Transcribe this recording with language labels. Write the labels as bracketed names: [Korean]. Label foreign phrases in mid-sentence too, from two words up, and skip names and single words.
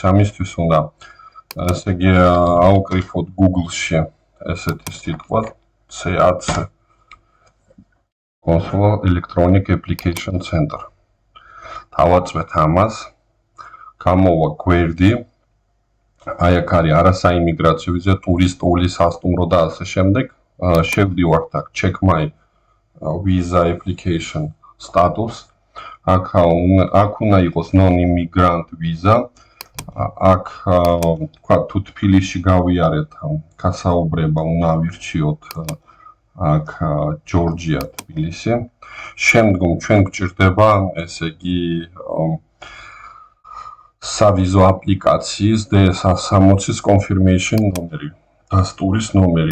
[Georgian] ამისთვის უნდა ესე იგი აუკრიფოთ Google-ში ესეთი სიტყვა CAC Consular Electronic Application Center. დავაწვეთ ამას, გამოვა გვერდი, აი აქ არის არასაიმიგრაციო ვიზა, ტურისტული, სასტუმრო და ასე შემდეგ. შევდივართ აქ [English] check my visa application status. [Georgian] აქ უნდა იყოს [English] non-immigrant visa. [Georgian] აქ თქვა თუ თბილისში გავიარეთ გასაუბრება უნდა ავირჩიოთ აქ ჯორჯია თბილისი. შემდგომ ჩვენ გვჭირდება ესე იგი სავიზო აპლიკაციის DS160-ის confirmation ნომერი, დასტურის ნომერი.